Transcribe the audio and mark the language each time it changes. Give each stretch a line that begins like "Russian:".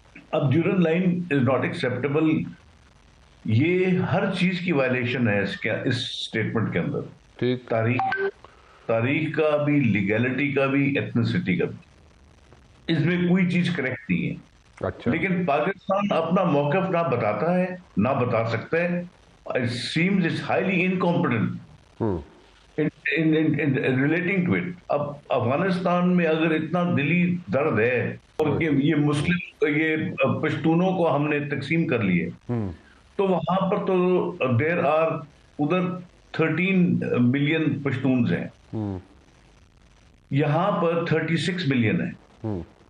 Urdu: اب
English: Durand line is not acceptable,
Urdu: یہ ہر چیز کی وائلیشن ہے اس اسٹیٹمنٹ کے اندر. ٹھیک. تاریخ کا بھی، لیگیلٹی کا بھی، ایتھنیسٹی کا بھی، اس میں کوئی چیز کریکٹ نہیں ہے. اچھا. لیکن پاکستان اپنا موقف نہ بتاتا ہے، نہ بتا سکتا ہے.
English: It seems it's highly incompetent in relating to it.
Urdu: اب افغانستان میں اگر اتنا دلی درد ہے اور کہ یہ مسلم، یہ پشتونوں کو ہم نے تقسیم کر لیے، تو وہاں پر تو there are either 13 million Pashtuns ہیں، یہاں پر 36 ملین ہیں.